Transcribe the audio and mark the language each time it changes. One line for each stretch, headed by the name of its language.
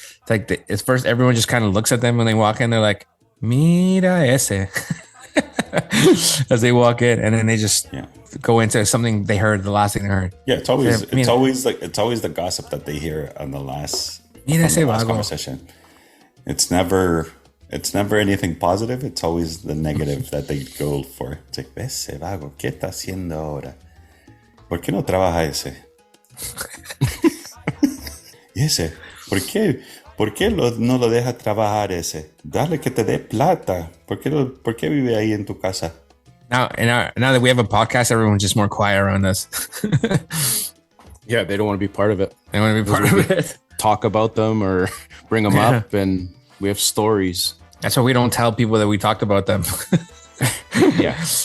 English: It's like at first everyone just kind of looks at them when they walk in. They're like, "Mira ese," as they walk in, and then they just go into something they heard, the last thing they heard. Yeah, it's always the gossip that they hear on the last conversation. It's never anything positive. It's always the negative that they go for.
Spanish: It's like, ese vago, ¿qué está haciendo ahora? ¿Por qué no trabaja ese? Y ese, ¿por qué no lo deja trabajar ese? Dale que te dé plata. ¿Por qué vive ahí en tu casa?
English: Now that we have a podcast, everyone's just more quiet around us. Yeah, they don't want to be part of it. They want to be part of it. Talk about them or bring them up, and we have stories. That's why we don't tell people that we talked about them. Yeah.